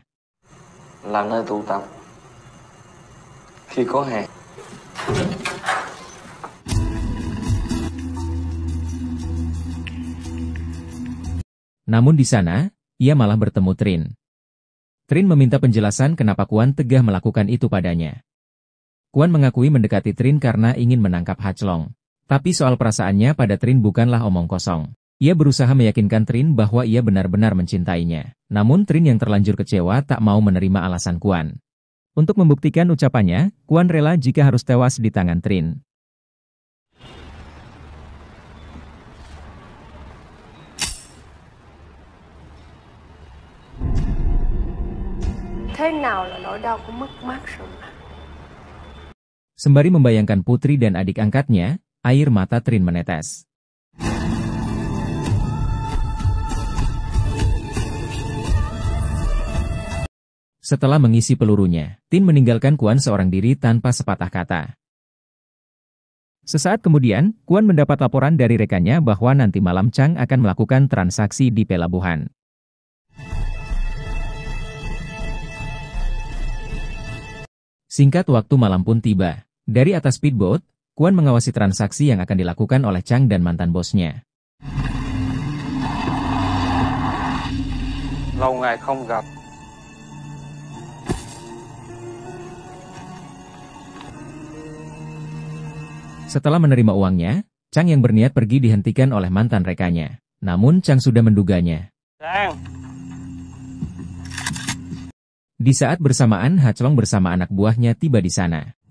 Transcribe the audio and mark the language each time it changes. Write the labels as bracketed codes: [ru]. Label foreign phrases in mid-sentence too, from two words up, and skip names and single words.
[vi] Là nơi tụ tập khi có hàng. [id] Namun di sana, ia malah bertemu Trin. Trin meminta penjelasan kenapa Kuan tegah melakukan itu padanya. Kuan mengakui mendekati Trin karena ingin menangkap Hachlong. Tapi soal perasaannya pada Trin bukanlah omong kosong. Ia berusaha meyakinkan Trin bahwa ia benar-benar mencintainya. Namun Trin yang terlanjur kecewa tak mau menerima alasan Kuan. Untuk membuktikan ucapannya, Kuan rela jika harus tewas di tangan Trin. [vi] Thế nào là nỗi đau của mất mát rồi mà. [id] Sembari membayangkan putri dan adik angkatnya, air mata Trin menetes. Setelah mengisi pelurunya, Tin meninggalkan Kuan seorang diri tanpa sepatah kata. Sesaat kemudian, Kuan mendapat laporan dari rekannya bahwa nanti malam Chang akan melakukan transaksi di pelabuhan. Singkat waktu malam pun tiba. Dari atas speedboat, Kuan mengawasi transaksi yang akan dilakukan oleh Chang dan mantan bosnya. [vi] Lâu ngày không gặp. [id] Setelah menerima uangnya, Chang yang berniat pergi dihentikan oleh mantan rekannya. Namun Chang sudah menduganya. Chang! Di saat bersamaan Haclong bersama anak buahnya tiba di sana.